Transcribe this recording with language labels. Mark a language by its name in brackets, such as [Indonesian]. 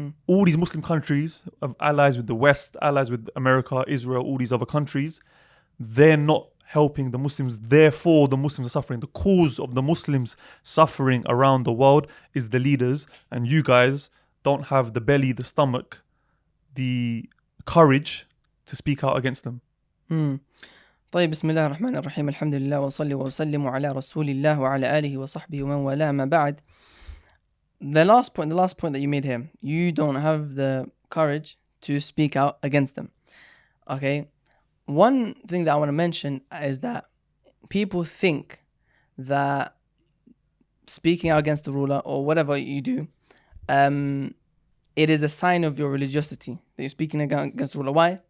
[English] All these Muslim countries have allies with the West, allies with America, Israel, all these other countries. They're not helping the Muslims. Therefore, the Muslims are suffering. The cause of the Muslims suffering around the world is the leaders. And you guys don't have the belly, the stomach, the courage to speak out against them. [Arabic] طيب بسم الله الرحمن الرحيم الحمد لله وصلي وسلم على رسول الله وعلى آله وصحبه ومن والاه ما بعد. [English] The last point that you made here, you don't have the courage to speak out against them. Okay, one thing that I want to mention is that people think that speaking out against the ruler or whatever you do, it is a sign of your religiosity that you're speaking against the ruler. Why?